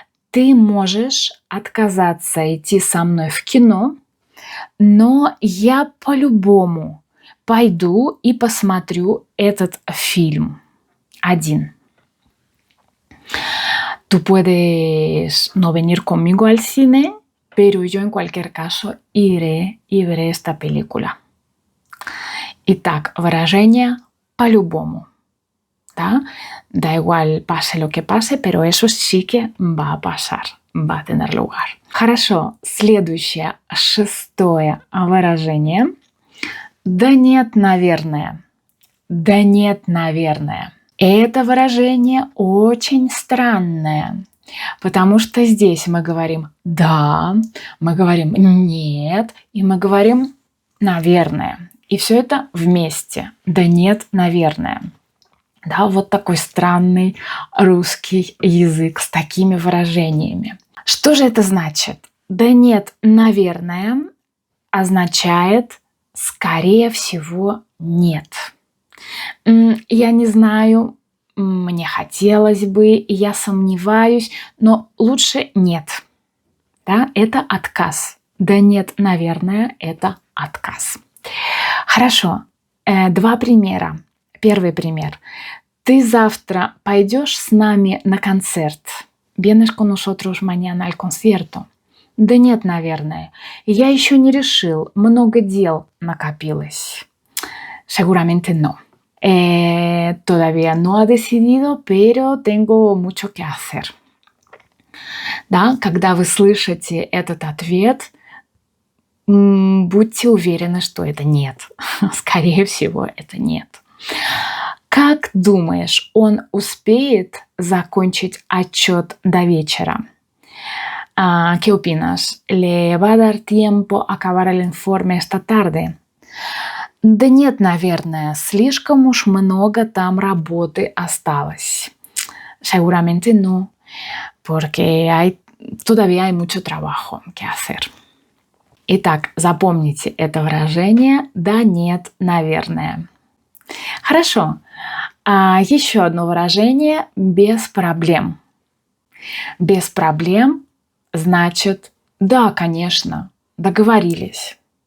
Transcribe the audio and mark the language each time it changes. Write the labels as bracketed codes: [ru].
[ru] Ты можешь отказаться идти со мной в кино, но я по-любому пойду и посмотрю этот фильм. Один. [es] Tú puedes no venir conmigo al cine, pero yo en cualquier caso iré y veré esta película. [ru] Итак, выражение «по-любому». ¿Да? [es] Da igual pase lo que pase, pero eso sí que va a pasar, va a tener lugar. [ru] Хорошо, следующее, шестое выражение. Да нет, наверное. Да нет, наверное. Это выражение очень странное, потому что здесь мы говорим «да», мы говорим «нет» и мы говорим «наверное». И все это вместе. Да нет, наверное. Да, вот такой странный русский язык с такими выражениями. Что же это значит? Да нет, наверное, означает скорее всего нет. Я не знаю, мне хотелось бы, я сомневаюсь, но лучше нет. Да, это отказ. Да нет, наверное, это отказ. Хорошо, 2 примера. Первый пример. Ты завтра пойдешь с нами на концерт? [es] Vienes con nosotros mañana al concierto? [ru] Да нет, наверное. Я еще не решил. Много дел накопилось. [es] Seguramente no. Todavía no ha decidido, pero tengo mucho que hacer. [ru] Да, когда вы слышите этот ответ, будьте уверены, что это нет. Скорее всего, это нет. Как думаешь, он успеет закончить отчет до вечера? [es] ¿Qué opinas? ¿Le va a dar tiempo a acabar el informe esta tarde? [ru] Да нет, наверное, слишком уж много там работы осталось. [es] Seguramente no, porque todavía hay mucho trabajo que hacer. [ru] Итак, запомните это выражение «да, нет, наверное». Хорошо. Еще одно выражение «без проблем». Без проблем значит «да, конечно, договорились».